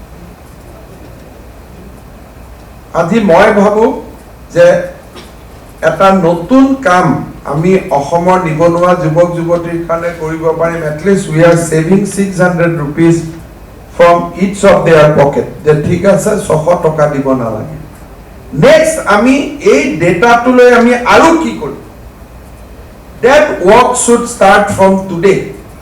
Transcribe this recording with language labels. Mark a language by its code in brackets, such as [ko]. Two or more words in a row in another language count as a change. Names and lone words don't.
[as] আজি মই ভাবো যে এটা নতুন কাম আমি অসমৰ নিবনুৱা যুৱক যুৱতীৰ কাৰণে কৰিব পাৰিম [en] at least we are saving 600 rupees from each of their pocket [as] যে ঠিক আছে 600 টকা দিব নালাগে নেক্সট আমি এই ডেটাটো লৈ আমি আৰু কি কৰিম [en] that work should start from today